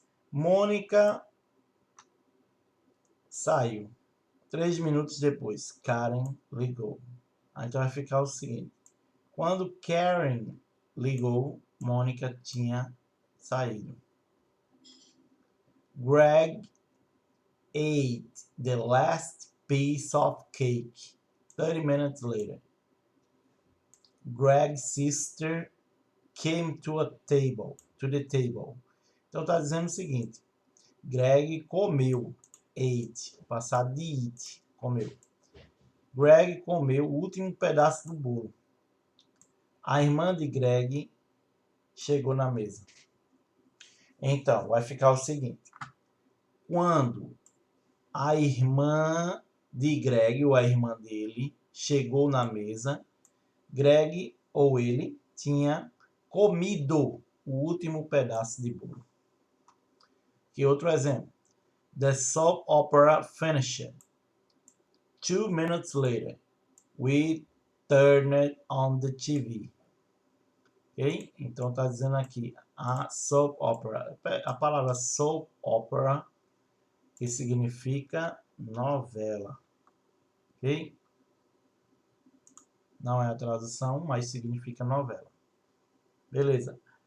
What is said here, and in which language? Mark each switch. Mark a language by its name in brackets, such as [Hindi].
[Portuguese] Mônica saiu. 3 minutos depois, Karen ligou. Então vai ficar o seguinte. Quando Karen ligou, Mônica tinha saído. [English] Greg ate the last piece of cake 30 minutes later. Greg's sister came to the table. [Portuguese] Então tá dizendo o seguinte: Greg comeu, ate, passado de eat, comeu. Greg comeu o último pedaço do bolo. A irmã de Greg chegou na mesa. Então, vai ficar o seguinte: quando a irmã de Greg, ou a irmã dele, chegou na mesa, Greg, ou ele, tinha comido o último pedaço de bolo. Que outro exemplo? [English] The soap opera finished. 2 minutes later, we turned on the TV. Ok? [Portuguese] Então está dizendo aqui a soap opera. A palavra soap opera, que significa novela. Ok? Não é a tradução, mas significa novela. Beleza.